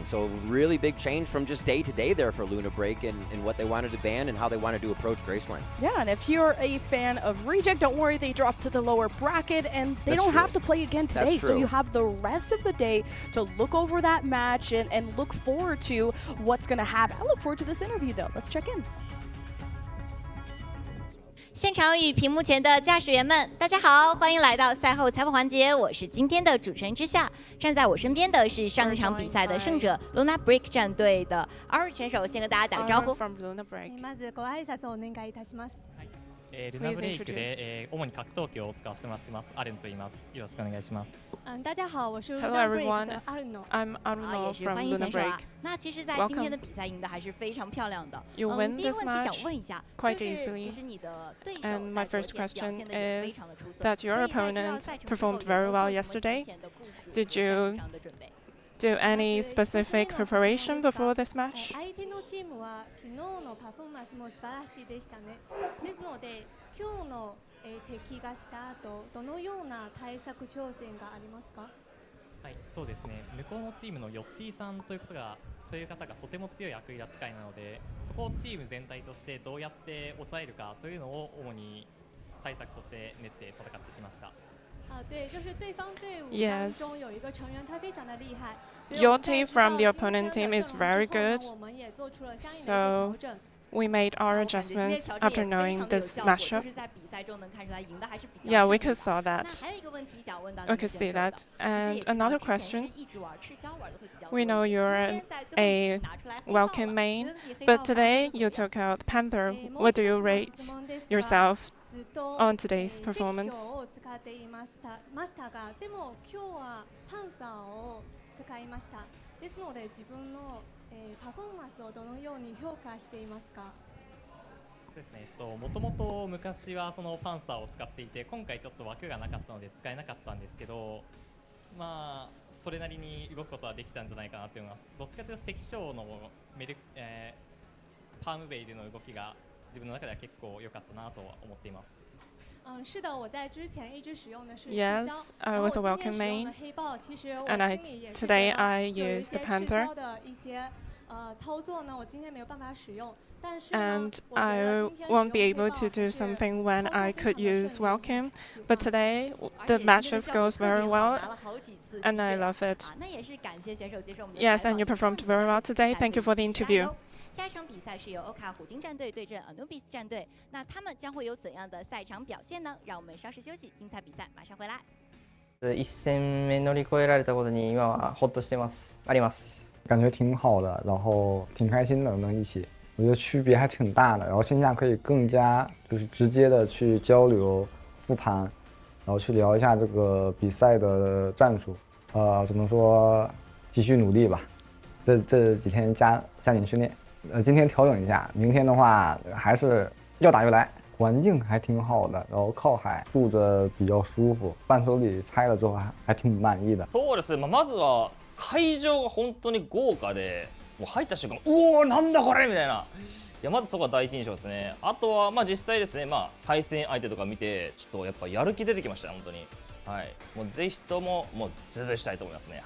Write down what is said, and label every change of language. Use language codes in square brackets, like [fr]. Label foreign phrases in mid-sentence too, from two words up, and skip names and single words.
[en] So a really big change from just day to day there for Luna Break and what they wanted to ban and how they wanted to approach Graceland. Yeah, and if you're a fan of Reject, don't worry, they dropped to the lower bracket and they don't have to play again today. So you have the rest of the day to look over that match and look forward to what's going to happen. I look forward to this interview though. Let's check in. [zh] 现场与屏幕前的驾驶员们，大家好，欢迎来到赛后采访环节。我是今天的主持人之夏，站在我身边的是上一场比赛的胜者 Luna Break 战队的 R 选手，先跟大家打个招呼。 [ja] まずご挨拶をお願いいたします。ルナブレイクで、主に格闘技を使わせてもらってます。アレンと言います。よろしくお願いします。 [zh] 大家好，我是 [en] Hello everyone, I'm Aruno from Luna Break. [zh] 那其实，在今天的比赛赢得还是非常漂亮的。 [en] You win this match [zh] 想问一下， [en] quite easily. And my first question is that your opponent performed very well yesterday. Did you do any specific preparation before this match? [ja] 相手のチームは昨日のパフォーマンスも素晴らしいでしたね。ですので今日の敵がした後どのような対策挑戦がありますか？はい、そうですね。向こうのチームのヨッティさんという方がとても強いアクリル扱いなので、そこをチーム全体としてどうやって抑えるかというのを主に対策として練って戦ってきました。 [zh] 对，就是对方队伍当中有一个成员，他非常的厉害。 [en] Your team from the opponent team is very good, so we made our adjustments after knowing this matchup. Yeah, we could saw that. We could see that. And another question. We know you're a welcome main, but today you took out Panther. What do you rate yourself on today's performance? [ja] 使いました。ですので自分のパフォーマンスをどのように評価していますか？そうですね。もともと昔はそのパンサーを使っていて、今回ちょっと枠がなかったので使えなかったんですけど、まあそれなりに動くことはできたんじゃないかなというのは、どっちかというと関所のパームベイでの動きが自分の中では結構良かったなとは思っています。 [zh] 是的，我在之前一直使用的是 [en] Yes, I was a welcome main, and today I used the Panther. And I won't be able to do something when I could use welcome, but today the matches goes very well, and I love it. Yes, and you performed very well today. Thank you for the interview. [zh] 下一场比赛是由 Orca 虎鲸战队对阵 Anubis 战队，那他们将会有怎样的赛场表现呢？让我们稍事休息，精彩比赛马上回来。 [ja] 一戦目乗り越えられたことに今はホッとしてます。あります。 [zh] 感觉挺好的，然后挺开心的，能一起，我觉得区别还挺大的。然后线下可以更加就是直接的去交流、复盘，然后去聊一下这个比赛的战术。只能说继续努力吧，这几天加紧训练。今天调整一下，明天的话还是要打就来。环境还挺好的，然后靠海，住着比较舒服。伴手礼拆了之后还挺满意的。 [ja] そうですね。まずは会場が本当に豪華で、もう入った瞬間、うおーなんだこれみたいな。いやまずそこが第一印象ですね。あとはまあ実際ですね、対戦相手とか見てちょっとやっぱやる気出てきましたね本当に。はい。もうぜひとももう潰したいと思いますね。